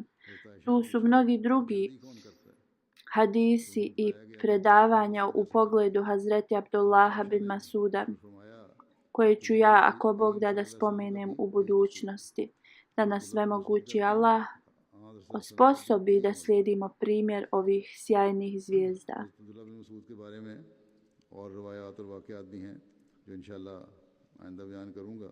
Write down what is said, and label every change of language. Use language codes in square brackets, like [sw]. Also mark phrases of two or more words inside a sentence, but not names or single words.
[bs] Tu su mnogi drugi hadisi i predavanja u pogledu Hazreti Abdullaha bin Masuda koje ću ja, ako Bog da spomenem u budućnosti. Da nas svemogući Allah osposobi da slijedimo primjer ovih sjajnih zvijezda. [ur] اور روایات اور واقعات بھی ہیں جو ان شاء اللہ آئندہ بیان کروں گا.